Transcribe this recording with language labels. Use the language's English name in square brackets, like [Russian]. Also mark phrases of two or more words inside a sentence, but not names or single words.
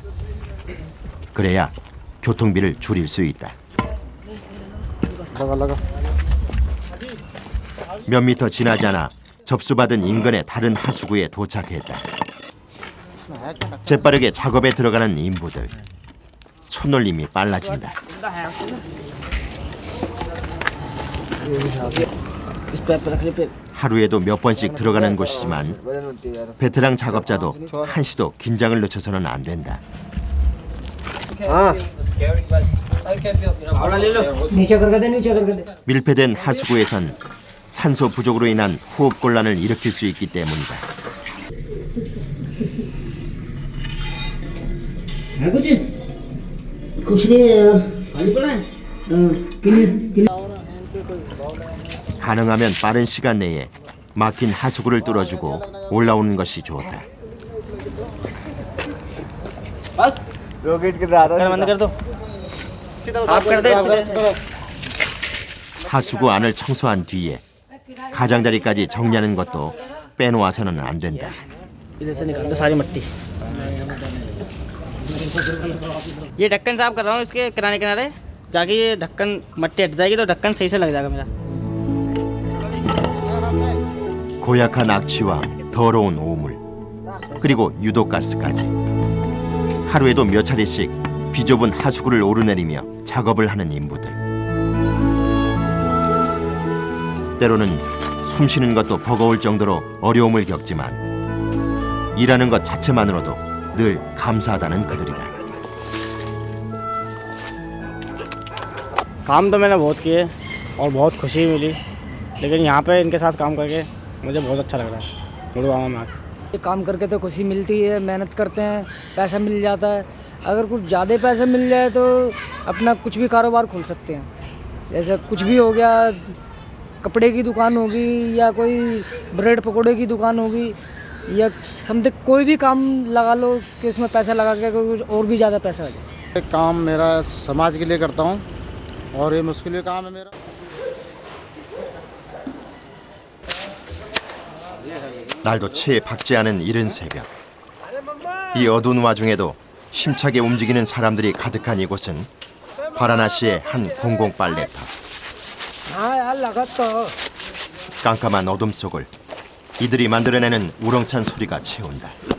[Korean] 그래야 교통비를 줄일 수 있다. [Hindi] लगा लगा [Korean] 몇 미터 지나지 않아 접수받은 인근의 다른 하수구에 도착했다. 재빠르게 작업에 들어가는 인부들. 손놀림이 빨라진다. [Hindi] इस पैर पर रखने पे [Korean] 하루에도 몇 번씩 들어가는 곳이지만 베테랑 작업자도 한시도 긴장을 늦춰서는 안 된다. 밀폐된 하수구에선 산소 부족으로 인한 호흡 곤란을 일으킬 수 있기 때문이다. 가능하면 빠른 시간 내에 막힌 하수구를 뚫어주고 올라오는 것이 좋다. [Hindi] बंद कर दो आप कर दे अच्छे से। [Korean] 하수구 안을 청소한 뒤에 가장자리까지 정리하는 것도 빼놓아서는 안 된다. [Hindi] इधर से निकाल दो सारी मट्टी। ये ढक्कन साफ कर रहा हूँ इसके किनारे किनारे, ताकि ये ढक्कन मट्टी हट जाएगी तो ढक्कन सही से लग जाएगा मेरा। [Korean] 고약한 악취와 더러운 오물, 그리고 유독가스까지 하루에도 몇 차례씩 비좁은 하수구를 오르내리며 작업을 하는 인부들. 때로는 숨쉬는 것도 버거울 정도로 어려움을 겪지만 일하는 것 자체만으로도 늘 감사하다는 그들이다. [Hindi] काम तो मैंने बहुत किए और बहुत खुशी मिली, लेकिन यहाँ पे इनके साथ काम करके मुझे बहुत अच्छा लग रहा है मुड़गांव में आकर। ये काम करके तो खुशी मिलती है, मेहनत करते हैं, पैसा मिल जाता है। अगर कुछ ज़्यादा पैसा मिल जाए तो अपना कुछ भी कारोबार खोल सकते हैं। जैसे कुछ भी हो गया, कपड़े की दुकान होगी या कोई ब्रेड पकौड़े की दुकान होगी या समथिंग कोई भी काम लगा लो कि उसमें पैसा लगा के कुछ और भी ज़्यादा पैसा आ जाए। ये काम मेरा समाज के लिए करता हूँ और ये मुश्किल काम है मेरा। [Korean] 날도 채에 박지 않은 이른 새벽. 이 어두운 와중에도 힘차게 움직이는 사람들이 가득한 이곳은 바라나시의 한 공공 빨래터. 깜깜한 어둠 속을 이들이 만들어내는 우렁찬 소리가 채운다.